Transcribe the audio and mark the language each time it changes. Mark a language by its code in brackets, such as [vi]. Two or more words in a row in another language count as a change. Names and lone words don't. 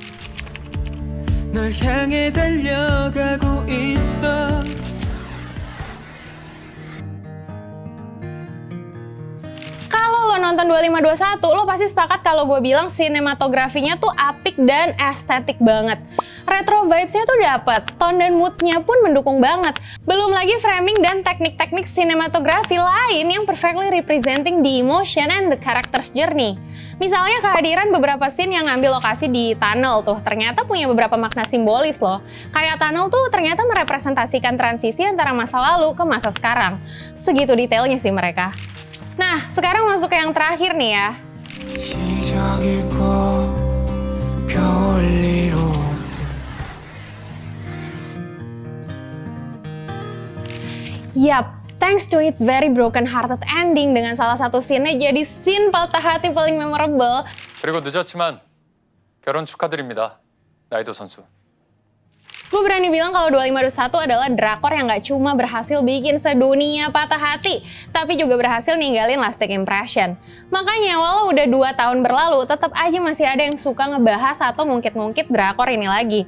[id] Kalau lo nonton 2521, lo pasti sepakat kalau gue bilang sinematografinya tuh apik dan estetik banget. [en] Retro vibes- [id] nya tuh dapet, tone dan mood-nya pun mendukung banget. Belum lagi framing dan teknik-teknik sinematografi lain yang [en] perfectly representing the emotion and the character's journey. [id] Misalnya kehadiran beberapa scene yang ngambil lokasi di tunnel tuh ternyata punya beberapa makna simbolis loh. Kayak tunnel tuh ternyata merepresentasikan transisi antara masa lalu ke masa sekarang. Segitu detailnya sih mereka. Nah, sekarang masuk ke yang terakhir nih ya. Yap, [en] thanks to its very broken-hearted ending [id] dengan salah satu scene-nya jadi scene patah hati paling memorable. [ko] 그리고 늦었지만 결혼 축하드립니다. 나이도 선수. [id] Gue berani bilang kalau 2521 adalah drakor yang gak cuma berhasil bikin sedunia patah hati, tapi juga berhasil ninggalin [en] lasting impression. [id] Makanya walau udah 2 tahun berlalu, tetap aja masih ada yang suka ngebahas atau ngungkit-ngungkit drakor ini lagi.